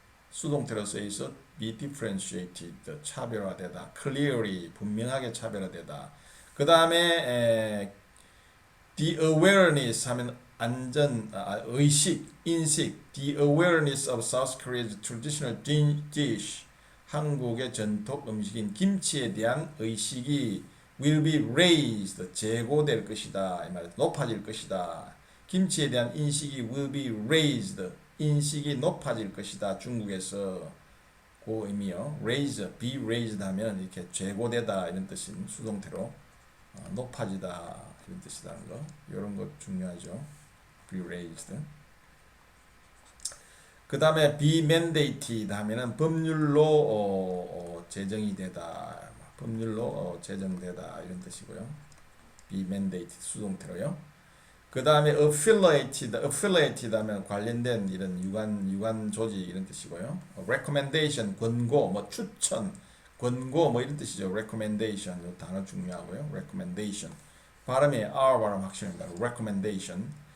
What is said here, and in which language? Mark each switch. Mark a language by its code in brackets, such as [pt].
[ko] 수동태로 쓰여 있어 be differentiated. 차별화되다. clearly 분명하게 차별화되다. 그 다음에 the awareness 하면 의식, 인식. [en] The awareness of South Korea's traditional dish. [ko] 한국의 전통 음식인 김치에 대한 의식이 [en] will be raised. [ko] 제고될 것이다. 이 말 높아질 것이다. 김치에 대한 인식이 [en] will be raised. [ko] 인식이 높아질 것이다. 중국에서 그 의미요. raise, be raised 하면 이렇게 제고되다 이런 뜻인 수동태로 높아지다 이런 뜻이라는 거. 이런 거 중요하죠. be raised. 그 다음에 be mandated 하면은 법률로 제정이 되다. 법률로 제정되다 이런 뜻이고요. be mandated 수동태로요. 그 다음에 affiliated 하면 관련된 이런 유관 조직 이런 뜻이고요. recommendation 권고 뭐 추천 권고 뭐 이런 뜻이죠. recommendation 이 단어 중요하고요. recommendation 발음이 R 발음 확실합니다. recommendation